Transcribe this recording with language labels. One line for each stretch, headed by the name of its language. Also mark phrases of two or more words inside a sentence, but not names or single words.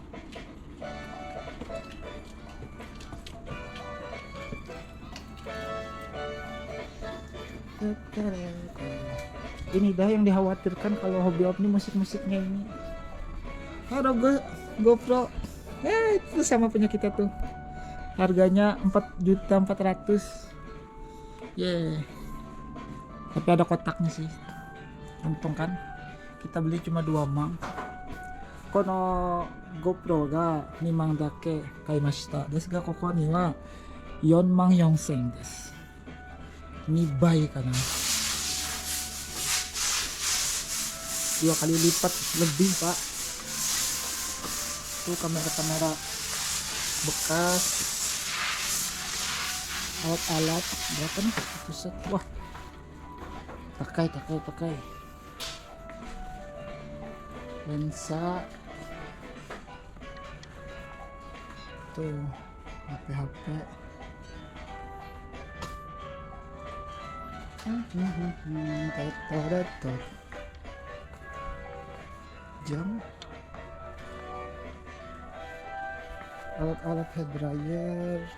Indonesian: Ini dah yang dikhawatirkan kalau hobi Om ini musik-musiknya ini. Ada GoPro. Itu sama punya kita tuh. Harganya 4.400.000. Tapi ada kotaknya sih. Untung kan. Kita beli cuma 2 mang.
Japanese: この GoPro が 2万 だけ 買いました. ですが ここ に は 4万4000 です. 2 倍かな.
Indonesian: 2 kali lipat lebih, Pak. Tuh kamera-kamera bekas, alat-alat berapa nih? Set. Wah, pakai lensa tuh, HP jam, alat-alat hair dryer.